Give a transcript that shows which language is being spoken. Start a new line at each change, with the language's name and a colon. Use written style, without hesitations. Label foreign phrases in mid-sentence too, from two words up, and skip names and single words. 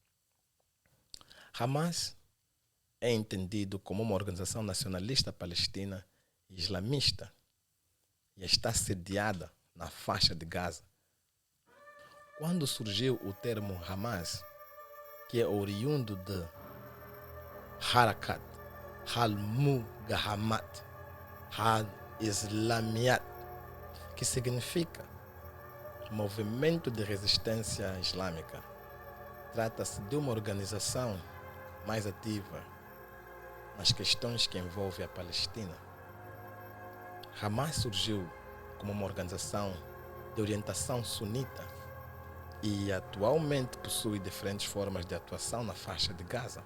Portuguese: Hamas é entendido como uma organização nacionalista palestina e islamista e está sediada na faixa de Gaza. Quando surgiu o termo Hamas, que é oriundo de Harakat al-Mugahamat al-Islamiyat, que significa Movimento de Resistência Islâmica. Trata-se de uma organização mais ativa nas questões que envolvem a Palestina. Hamas surgiu como uma organização de orientação sunita e atualmente possui diferentes formas de atuação na faixa de Gaza.